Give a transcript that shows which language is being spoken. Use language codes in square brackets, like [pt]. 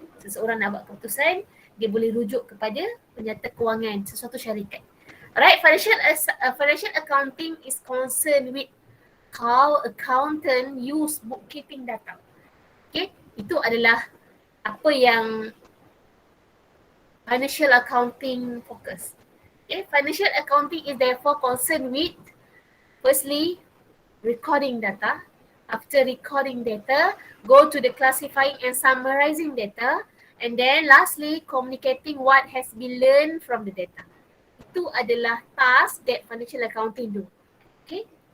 [ms] Seseorang nak buat keputusan, dia boleh rujuk kepada penyata kewangan sesuatu syarikat. [en] Alright, financial accounting is concerned with how accountant use bookkeeping data. [ms] Okay, itu adalah apa yang financial accounting focus. [en] Okay, financial accounting is therefore concerned with firstly recording data. After recording data, go to the classifying and summarizing data, and then lastly communicating what has been learned from the data. [ms] Itu adalah [en] task that financial accounting do. Okay.